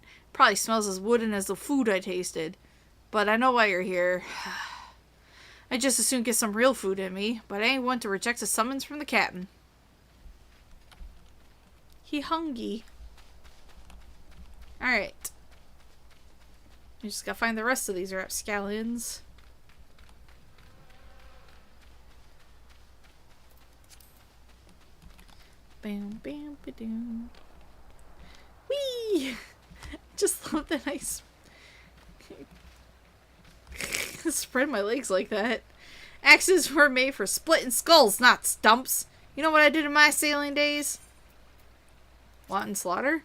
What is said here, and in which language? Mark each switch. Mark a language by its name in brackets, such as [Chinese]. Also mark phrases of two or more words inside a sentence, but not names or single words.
[English] Probably smells as wooden as the food I tasted. But I know why you're here. I just as soon get some real food in me, but I ain't one to reject a summons from the captain. He hungry. Alright. You just gotta find the rest of these rapscallions. Bam, bam, ba-doom. Whee! Just love that I spread my legs like that. Axes were made for splitting skulls, not stumps. You know what I did in my sailing days? Wanton slaughter?